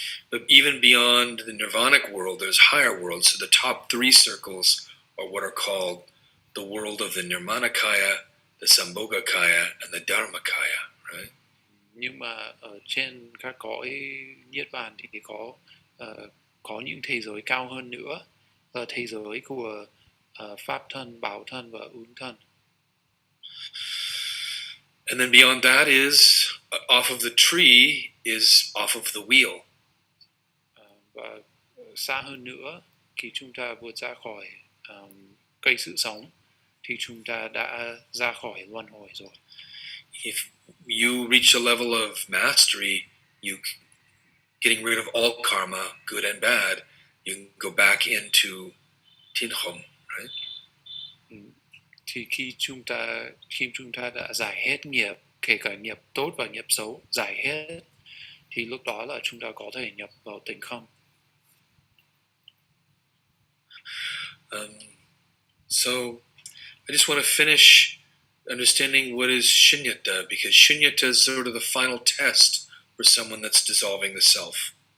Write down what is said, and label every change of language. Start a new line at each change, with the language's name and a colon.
English: But even beyond the nirvanic world, there's higher worlds. So the top 3 circles are what are called the world of the Nirmanakaya, the Sambhogakaya, and the Dharmakaya, right?
Vietnamese: Nhưng mà ở trên các cõi Niết Bàn thì có những thế giới cao hơn nữa, là thế giới của Pháp thân, Bảo thân và Ứng thân.
English: And then beyond that is off of the tree is off of the wheel.
Vietnamese: Và xa hơn nữa, khi chúng ta vượt ra khỏi cây sự sống thì chúng ta đã ra khỏi luân hồi rồi.
English: If you reach a level of mastery, you getting rid of all karma, good and bad, you can go back into Tinhom, right?
Vietnamese: Thì khi chúng ta đã giải hết nghiệp, kể cả nghiệp tốt và nghiệp xấu, giải hết, thì lúc đó là chúng ta có thể nhập vào tịnh không.
English: So I just want to finish understanding what is shunyata, because shunyata is sort of the final test for someone that's dissolving the self.